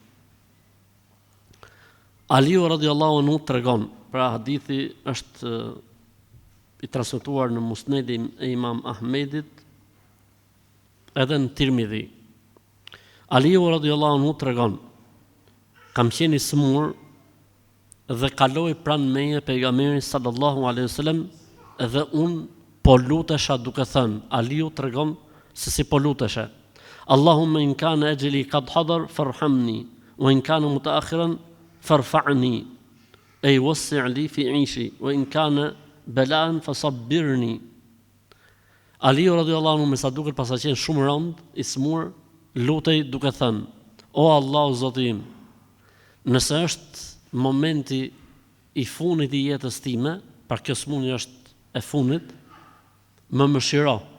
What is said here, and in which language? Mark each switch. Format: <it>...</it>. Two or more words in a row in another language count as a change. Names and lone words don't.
<sq>Aliu</sq> <ar>رضي الله عنه</ar> <sq>tregon, pra hadithi është i transmetuar në Musnedin e Imam Ahmedit edhe në Tirmidhi. Aliu</sq> <ar>رضي الله عنه</ar> <sq>tregon: kam qenë i smur dhe kaloi pranë meje pejgamberi</sq> <ar>صلى الله عليه وسلم</ar> <sq>edhe unë po lutesha duke thënë, Aliu tregon se si po lutesha.</sq> <ar>اللهم إن كان أجلي قد حضر فارحمني وإن كان متأخرا فارفعني أي وسع لي في عيشي وإن كان بلاء فصبرني.</ar> <sq>Aliu</sq> <ar>رضي الله عنه</ar> <sq>me sa duket pas ka qenë shumë rënd, i smur, lutej duke thënë: O Allah, o Zoti im, nëse është momenti i fundit i jetës time, pra kjo smundje është e fundit, më mëshiro.</sq>